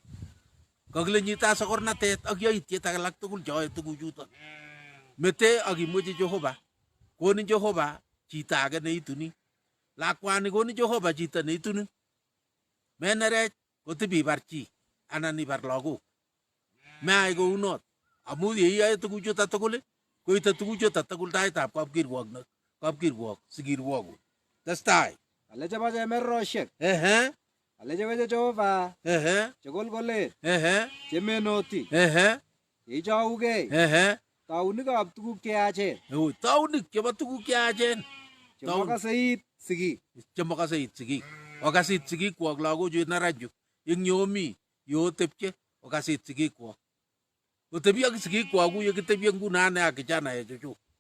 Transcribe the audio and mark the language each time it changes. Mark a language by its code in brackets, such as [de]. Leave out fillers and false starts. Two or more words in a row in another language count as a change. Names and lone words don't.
[kln] kakile nyita sokornatet ak yaitiet alak tugul cheyoe tuguchuto mete ak imwechi Jehova konin Jehova chito age neituni lakwani konin Jehova chito neituni menerech kotibibar chi anan ibar lagok meai kounot amu yeiyoe tuguchuto tugul koite tuguchuto tugul taitab kapkirwok sikirwoku testai ale chebo chemerosiek ehe ale chebo Jehova ehe chekolkolen ehe chemenoti ehe yeichougei ehe taunikab tuguk cheyachen taunik chebo tuguk cheyachen chemakase it sigik chemakase it sigik okasit sigikwok lagochu nerachu ing yomi yotepche okasit sigikwok otebi ak sigikwok ku yekitebye nguno ak kijanaechu